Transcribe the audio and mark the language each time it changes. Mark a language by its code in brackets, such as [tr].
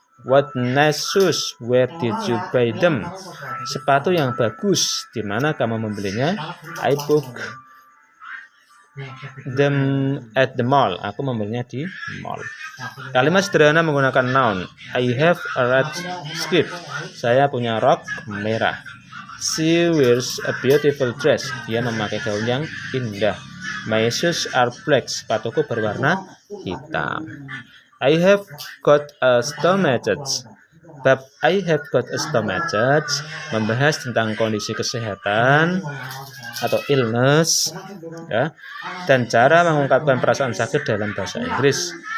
[en] What nice shoes, where did you buy them? [id] Sepatu yang bagus, di mana kamu membelinya? [en] I book them at the mall. [id] Aku membelinya di mall. Kalimat sederhana menggunakan noun. [en] I have a red skirt. [id] Saya punya rok merah. [en] She wears a beautiful dress. [id] Dia memakai gaun yang indah. [en] My shoes are black. [id] Sepatuku berwarna hitam. [en] I have got a stomachache. [id] Bab [en] I have got a stomachache [id] membahas tentang kondisi kesehatan atau illness, ya, dan cara mengungkapkan perasaan sakit dalam bahasa Inggris.